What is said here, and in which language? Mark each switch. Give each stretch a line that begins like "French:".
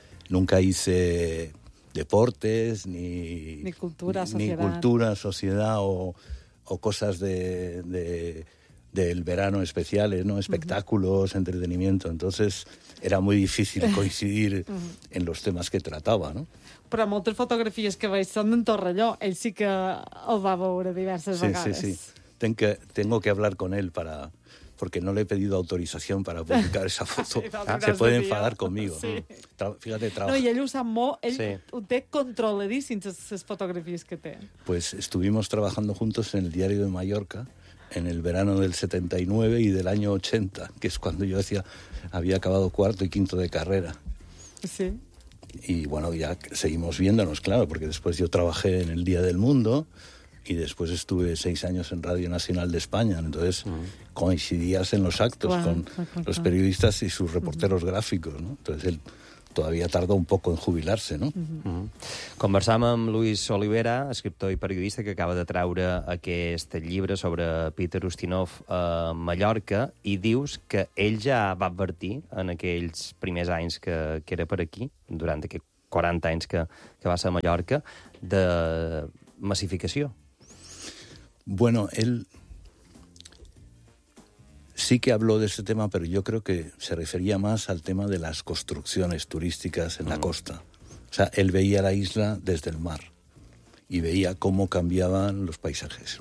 Spanish: Nunca hice deportes, ni... Ni cultura, sociedad. Ni cultura, sociedad, o cosas de del verano especiales, ¿no? Espectáculos, uh-huh, entretenimiento. Entonces, era muy difícil coincidir uh-huh en los temas que trataba, ¿no?
Catalan: Però moltes fotografies que veig són d'en Torrelló. Ell sí que el va veure diverses sí, vegades. Sí, sí, sí.
Spanish: Tengo que hablar con él para... Porque no le he pedido autorización para publicar esa foto. Sí, se puede enfadar conmigo. Sí. Fíjate, trabaja. No, y él usa mo, él sí.
Catalan: Ho té controladíssim, les fotografies que té.
Spanish: Pues estuvimos trabajando juntos en el Diario de Mallorca, en el verano del 79 y del año 80, que es cuando yo decía había acabado cuarto y quinto de carrera. Sí. Y bueno, ya seguimos viéndonos, claro, porque después yo trabajé en el Día del Mundo y después estuve 6 años en Radio Nacional de España. Entonces coincidías en los actos con los periodistas y sus reporteros gráficos, ¿no? Entonces él todavía tarda un poco en jubilarse, ¿no? Uh-huh.
Catalan: Conversam amb Luis Olivera, escriptor i periodista que acaba de traure aquest llibre sobre Peter Ustinov a Mallorca i dius que ell ja va advertir en aquells primers anys que era per aquí, durant aquests 40 anys que va ser a Mallorca, de massificació.
Spanish: Bueno, él sí que habló de ese tema, pero yo creo que se refería más al tema de las construcciones turísticas en la costa. O sea, él veía la isla desde el mar y veía cómo cambiaban los paisajes.